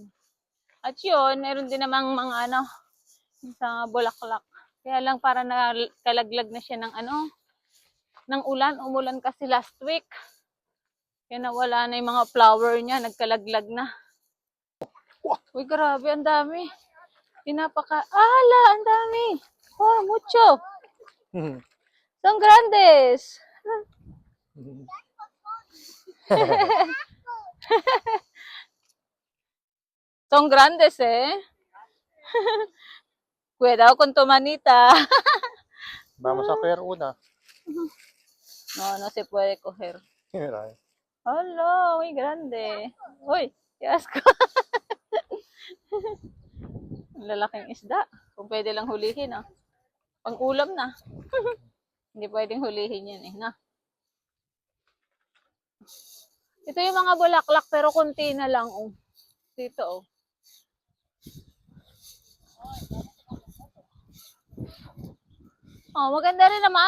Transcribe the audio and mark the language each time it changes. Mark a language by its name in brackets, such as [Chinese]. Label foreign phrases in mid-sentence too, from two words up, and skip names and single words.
[Filipino] At yun, meron din namang mga ano, sa bulaklak. Kaya lang para nakalaglag na siya ng ano, ng ulan. Umulan kasi last week. Kaya nawala na yung mga flower niya, nagkalaglag na. Uy, grabe, ang dami. Ang dami. [Spanish] Oh, mucho. Son grandes. Son grandes, eh. Cuidado con tu manita. Vamos a ver una. No, no se puede coger. Mira. Hola, muy grande. Uy, qué asco. [Filipino] Ang lalaking isda. Kung pwede lang hulihin, ah. Pang ulam na. Hindi pwedeng hulihin yan, eh, na. Ito yung mga bulaklak, pero konti na lang, oh. Dito, oh. Oh, maganda rin naman.